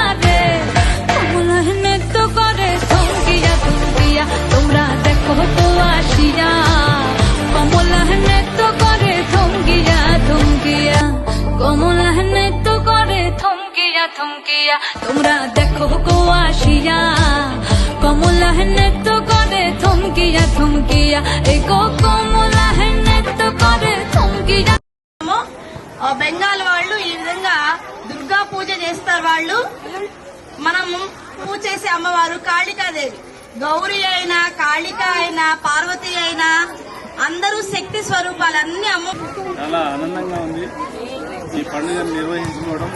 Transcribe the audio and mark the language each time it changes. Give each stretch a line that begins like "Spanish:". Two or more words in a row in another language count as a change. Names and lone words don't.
Bangla: রে কোমল নৃত্য করে থমকিয়া থমকিয়া তোমরা দেখো কো আসিয়া কোমল নৃত্য করে থমকিয়া থমকিয়া কোমল নৃত্য করে থমকিয়া থমকিয়া তোমরা দেখো কো আসিয়া কোমল নৃত্য করে থমকিয়া থমকিয়া এগো কোমল নৃত্য করে থমকিয়া
Telugu: బెంగాల్ వాళ్ళు ఈ విధంగా దుర్గా పూజ చేస్తారు. వాళ్ళు మనం పూజ చేసే అమ్మవారు కాళికాదేవి. గౌరీ అయినా కాళిక అయినా పార్వతి అయినా అందరూ శక్తి స్వరూపాలు. అన్ని అమ్మ చాలా ఆనందంగా ఉంది ఈ పండుగను నిర్వహించుకోవడం.